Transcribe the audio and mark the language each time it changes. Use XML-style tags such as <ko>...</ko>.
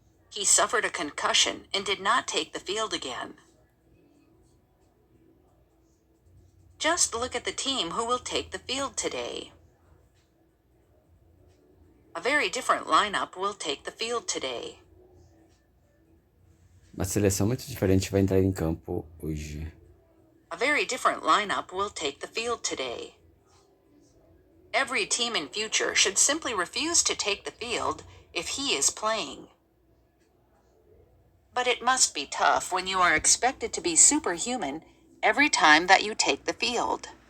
<en>He suffered a concussion and did not take the field again. Just look at the team who will take the field today. A very different lineup will take the field today.</en> <pt>Uma seleção muito diferente vai entrar em campo hoje.</pt> <en>A very different lineup will take the field today. Every team in future should simply refuse to take the field if he is playing. But it must be tough when you are expected to be superhuman every time that you take the field.</en>